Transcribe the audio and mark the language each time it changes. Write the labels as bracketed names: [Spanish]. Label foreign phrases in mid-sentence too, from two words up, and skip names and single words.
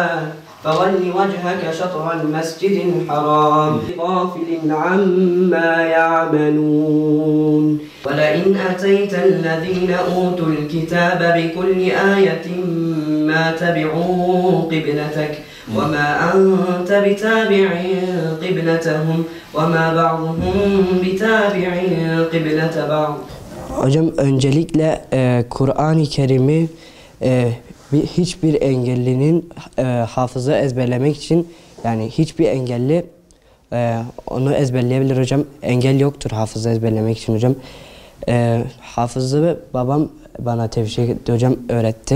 [Arabic] فول وجهك شطر المسجد الحرام غافل عما يعملون ولئن أتيت الذين أوتوا الكتاب بكل آية ما تبعوا قبلتك وما أنت بتابع قبلتهم وما بعضهم بتابع قبلة بعض. [Turkish] Hocam öncelikle Kur'an-ı Kerim'i hiçbir engellinin hafıza ezberlemek için, yani hiçbir engelli onu ezberleyebilir hocam. Engel yoktur hafıza ezberlemek için hocam. Hafızı babam bana tevşik etti hocam, öğretti.